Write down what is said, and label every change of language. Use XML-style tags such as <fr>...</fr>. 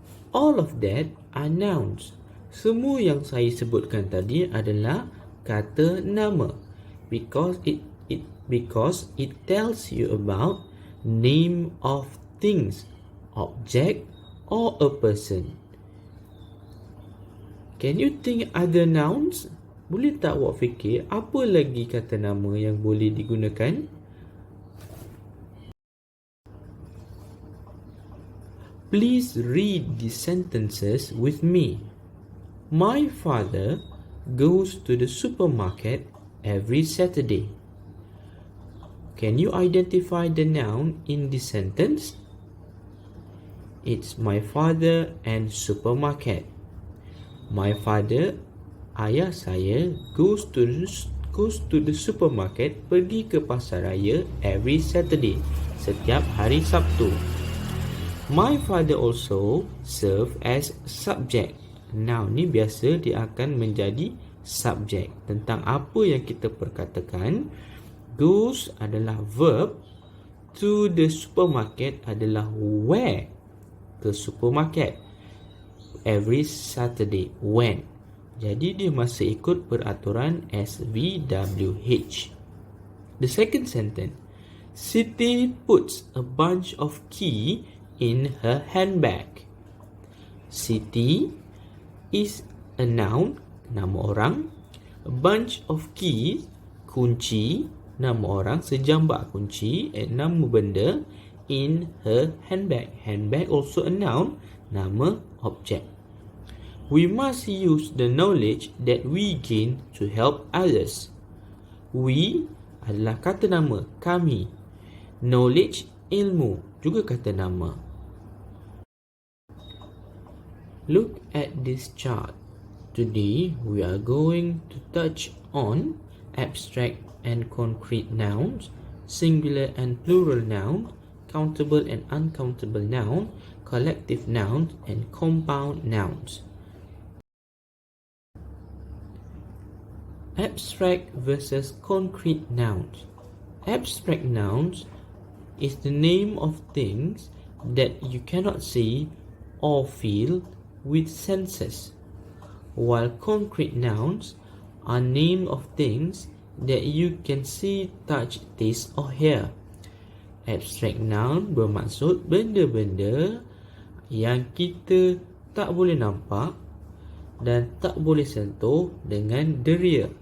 <en>All of that are nouns.</en> <ms>Semua yang saya sebutkan tadi adalah kata nama,</ms> <en>because it tells you about name of things, object or a person. Can you think other nouns?</en> <ms>Boleh tak awak fikir apa lagi kata nama yang boleh digunakan?</ms> <en>Please read the sentences with me. My father goes to the supermarket every Saturday. Can you identify the noun in this sentence? It's my father and supermarket. My father,</en> <ms>ayah saya,</ms> <en>goes to the supermarket,</en> <ms>pergi ke pasar raya</ms> <en>every Saturday,</en> <ms>setiap hari Sabtu.</ms> <en>My father also serve as subject.</en> <ms>Noun ni biasa dia akan menjadi subjek tentang apa yang kita perkatakan.</ms> <en>Goes adalah verb, to the supermarket adalah where ke supermarket, every Saturday, when.</en> <ms>Jadi dia masih ikut peraturan SVWH.</ms> <en>The second sentence, Siti puts a bunch of key in her handbag. Siti is a noun,</en> <ms>nama orang.</ms> <en>A bunch of keys,</en> <ms>kunci, nama orang, sejambak kunci, nama benda,</ms> <en>in her handbag. Handbag also a noun,</en> <ms>nama objek.</ms> <en>We must use the knowledge that we gain to help others.</en> <ms>We adalah kata nama, kami. Knowledge, ilmu, juga kata nama.</ms> <en>Look at this chart. Today we are going to touch on abstract and concrete nouns, singular and plural noun, countable and uncountable noun, collective nouns, and compound nouns. Abstract versus concrete nouns. Abstract nouns is the name of things that you cannot see or feel with senses, while concrete nouns are name of things that you can see, touch, taste or hear.</en> <ms>Abstract noun bermaksud benda-benda yang kita tak boleh nampak dan tak boleh sentuh dengan deria.</ms>